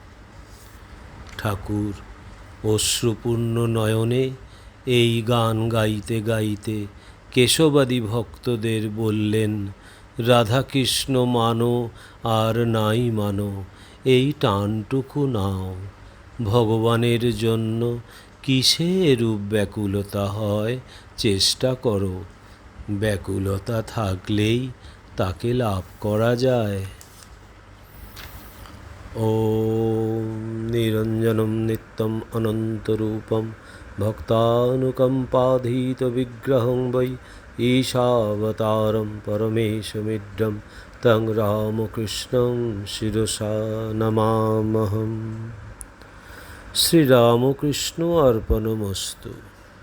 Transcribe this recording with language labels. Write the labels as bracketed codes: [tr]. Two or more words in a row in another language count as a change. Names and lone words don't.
[bn] ঠাকুর অশ্রুপূর্ণ নয়নে এই গান গাইতে গাইতে কেশবাদী ভক্তদের বললেন, রাধাকৃষ্ণ মানো আর নাই মানো, এই টানটুকু নাও। ভগবানের জন্য কিসে এরূপ ব্যাকুলতা হয় চেষ্টা করো, ব্যাকুলতা থাকলেই তাকে লাভ করা যায়। [sa] ॐ निरञ्जनं नित्यम् अनन्तरूपं भक्तानुकम्पाधीतविग्रहं वै ईशावतारं परमेशमिड्डं तं रामकृष्णं शिरसा नमामहम्। শ্রীরামকৃষ্ণ অর্পণমস্তু।